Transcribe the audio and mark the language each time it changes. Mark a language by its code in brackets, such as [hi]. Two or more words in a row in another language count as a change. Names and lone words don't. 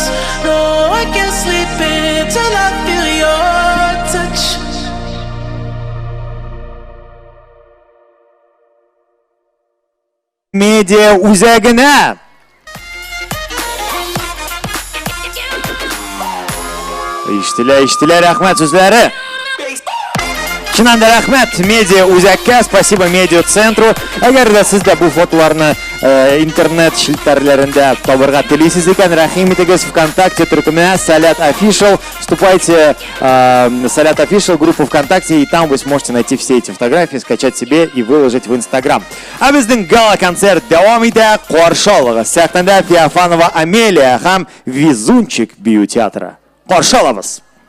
[en] No, I can't sleep until I feel your touch. [tt] Media үзәгенә. Ишетелә, рәхмәт сүзләре. Чыннан да рәхмәт медиа үзәккә, [ru] спасибо медиа центру. [tt] Әгәр дә сез дә бу фотоларны интернет челтәрләрендә табырга телисез икән, рәхим итегез ВКонтакте төркеменә Салят Official. [ru] Вступайте Салят Official группу ВКонтакте, и там вы сможете найти все эти фотографии, скачать себе и выложить в Инстаграм. [tt] А безнең гала-концерт дәвам итә. Каршы алыгыз. Сәхнәдә Феофанова Амелия һәм Везунчик бию театры. Каршы алабыз.